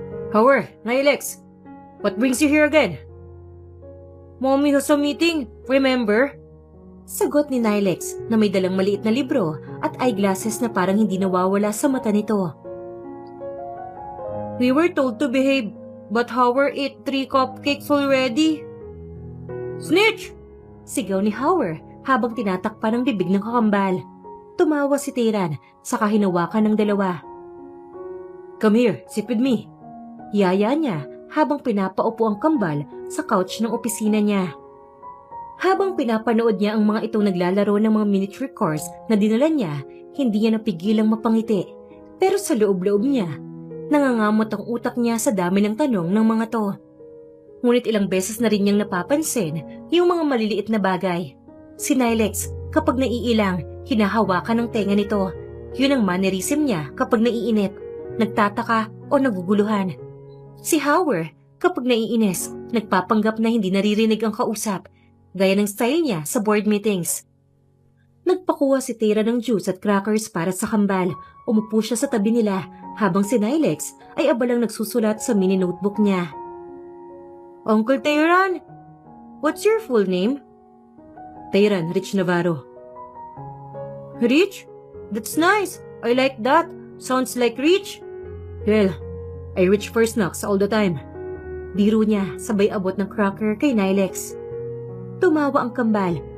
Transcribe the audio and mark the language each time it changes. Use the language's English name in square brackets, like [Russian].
[English] Howard, Nilex, what brings you here again? Mommy has a meeting, remember? [Filipino] Sagot ni Nilex na may dalang maliit na libro at eyeglasses na parang hindi nawawala sa mata nito. [English] We were told to behave, but Howard ate 3 cupcakes already. Snitch! [Filipino] Sigaw ni Howard habang tinatakpan ang bibig ng kakambal. Tumawa si Tayran sa kahinawakan ng dalawa. [English] Come here, sit with me. [Filipino] Yaya niya habang pinapaupo ang kambal sa couch ng opisina niya. Habang pinapanood niya ang mga itong naglalaro ng mga miniature cars na dinala niya, hindi niya napigilang mapangiti. Pero sa loob-loob niya, nangangamot ang utak niya sa dami ng tanong ng mga to. Ngunit ilang beses na rin niyang napapansin yung mga maliliit na bagay. Si Nilex, kapag naiilang, hinahawakan ng tenga nito. Yun ang mannerism niya kapag naiinip, nagtataka o naguguluhan. Si Howard, kapag naiinis, nagpapanggap na hindi naririnig ang kausap, gaya ng style niya sa board meetings. Nagpakuha si Tayran ng juice at crackers para sa kambal. Umupo siya sa tabi nila habang si Nilex ay abalang nagsusulat sa mini notebook niya. [English] Uncle Tayran, what's your full name? Tayran Rich Navarro. Rich? That's nice. I like that. Sounds like Rich. Well, I reach for snacks all the time. [Filipino] Biro niya sabay abot ng cracker kay Nilex. Tumawa ang kambal.